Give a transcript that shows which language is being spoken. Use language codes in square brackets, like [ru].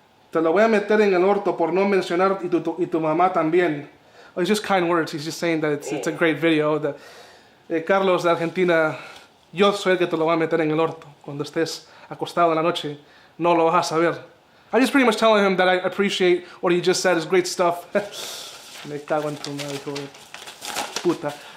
[es] Te lo voy a meter en el orto por no mencionar y tu mamá también. [en] Oh, it's just kind words. He's just saying that it's a great video. [es] Carlos de Argentina, yo soy el que te lo voy a meter en el orto. Cuando estés acostado en la noche, no lo vas a saber. [en] I just pretty much telling him that I appreciate what he just said. It's great stuff. [es] Me cago en tu madre, hijo de puta.